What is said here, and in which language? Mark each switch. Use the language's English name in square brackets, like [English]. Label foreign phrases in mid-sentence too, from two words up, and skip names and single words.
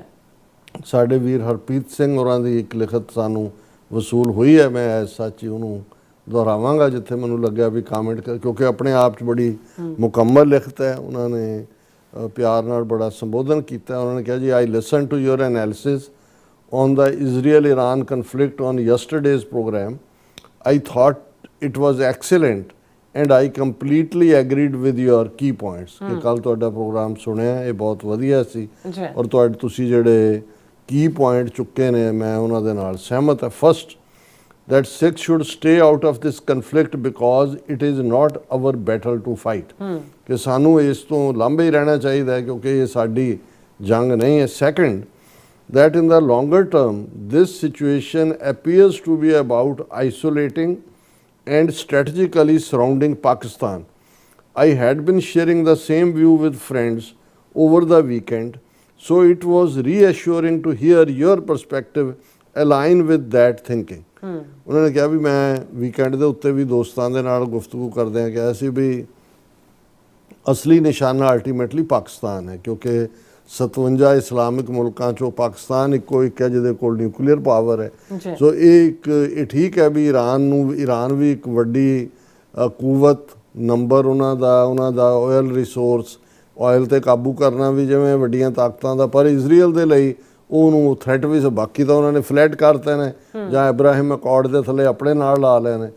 [Punjabi] ਸਾਡੇ ਵੀਰ ਹਰਪ੍ਰੀਤ ਸਿੰਘ ਹੋਰਾਂ ਦੀ ਇੱਕ ਲਿਖਤ ਸਾਨੂੰ ਵਸੂਲ ਹੋਈ ਹੈ। ਮੈਂ ਸੱਚ ਹੀ ਉਹਨੂੰ ਦੁਹਰਾਵਾਂਗਾ ਜਿੱਥੇ ਮੈਨੂੰ ਲੱਗਿਆ ਵੀ ਕਾਮੈਂਟ ਕਿਉਂਕਿ ਆਪਣੇ ਆਪ 'ਚ ਬੜੀ ਮੁਕੰਮਲ ਲਿਖਤ ਹੈ। ਉਹਨਾਂ ਨੇ ਪਿਆਰ ਨਾਲ ਬੜਾ ਸੰਬੋਧਨ ਕੀਤਾ। ਉਹਨਾਂ ਨੇ ਕਿਹਾ ਜੀ, [English] I listen to your analysis on the Israel-Iran conflict on yesterday's program. I thought it was excellent and I completely agreed with your key points. [Punjabi] ਕਿ ਕੱਲ ਤੁਹਾਡਾ ਪ੍ਰੋਗਰਾਮ ਸੁਣਿਆ, ਇਹ ਬਹੁਤ ਵਧੀਆ ਸੀ ਔਰ ਤੁਸੀਂ ਜਿਹੜੇ [English] key point [Punjabi] ਚੁੱਕੇ ਨੇ ਮੈਂ ਉਹਨਾਂ ਦੇ ਨਾਲ ਸਹਿਮਤ ਹਾਂ। [English] ਫਸਟ, that Sikhs should stay out of this conflict because it is not our battle to fight. [Punjabi] ਕਿ ਸਾਨੂੰ ਇਸ ਤੋਂ ਲਾਂਭੇ ਹੀ ਰਹਿਣਾ ਚਾਹੀਦਾ ਹੈ ਕਿਉਂਕਿ ਇਹ ਸਾਡੀ ਜੰਗ ਨਹੀਂ ਹੈ। [English] ਸੈਕੰਡ, that in the longer term this situation appears to be about isolating and strategically surrounding Pakistan. I had been sharing the same view with friends over the weekend, so it was reassuring to hear your perspective align with that thinking. [Punjabi] ਉਹਨਾਂ ਨੇ ਕਿਹਾ ਵੀ ਮੈਂ ਵੀਕਐਂਡ ਦੇ ਉੱਤੇ ਵੀ ਦੋਸਤਾਂ ਦੇ ਨਾਲ ਗੁਫ਼ਤਗੂ ਕਰਦਿਆਂ ਕਿਹਾ ਸੀ ਵੀ ਅਸਲੀ ਨਿਸ਼ਾਨਾ ਅਲਟੀਮੇਟਲੀ ਪਾਕਿਸਤਾਨ ਹੈ ਕਿਉਂਕਿ 57 ਇਸਲਾਮਿਕ ਮੁਲਕਾਂ 'ਚੋਂ ਪਾਕਿਸਤਾਨ ਇੱਕੋ ਇੱਕ ਹੈ ਜਿਹਦੇ ਕੋਲ [English] nuclear power [Punjabi] ਹੈ। ਸੋ ਇਹ ਠੀਕ ਹੈ ਵੀ ਈਰਾਨ ਵੀ ਇੱਕ ਵੱਡੀ ਕੂਵਤ ਨੰਬਰ ਉਹਨਾਂ ਦਾ [English] oil resource, [Punjabi] ਆਇਲ 'ਤੇ ਕਾਬੂ ਕਰਨਾ ਵੀ ਜਿਵੇਂ ਵੱਡੀਆਂ ਤਾਕਤਾਂ ਦਾ, ਪਰ ਇਜ਼ਰਾਈਲ ਦੇ ਲਈ ਉਹਨੂੰ ਥ੍ਰੈਟ ਵੀ ਬਾਕੀ ਤਾਂ ਉਹਨਾਂ ਨੇ ਫਲੈਟ ਕਰਤੇ ਨੇ ਜਾਂ ਇਬਰਾਹਿਮ ਅਕੋਰਡ ਦੇ ਥੱਲੇ ਆਪਣੇ ਨਾਲ ਲਾ ਲਏ ਨੇ।